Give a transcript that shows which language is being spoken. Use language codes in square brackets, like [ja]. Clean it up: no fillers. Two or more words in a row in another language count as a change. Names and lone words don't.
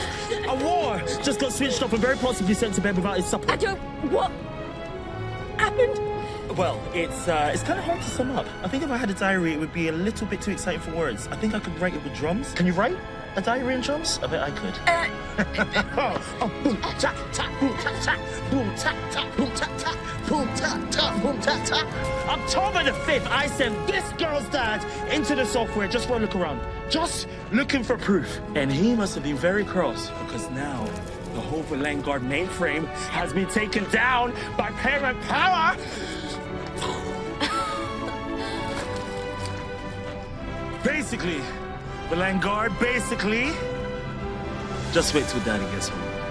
[en] A war just got switched off and very possibly sent to bed without his supper. What happened? Well, it's kind of hard to sum up. I think if I had a diary, it would be a little bit too exciting for words. I think I could write it with drums. Can you write a diary in drums? I bet I could. Boom, tap, tap, boom, tap, tap, boom, tap, tap, boom, tap, tap, boom, tap, tap, boom, tap, tap. October the 5th, I sent this girl's dad into the software just for a look around. Just looking for proof. And he must have been very cross because now the whole Vanguard mainframe has been taken down by parent power. Basically, Vanguard, just wait till Daddy gets home.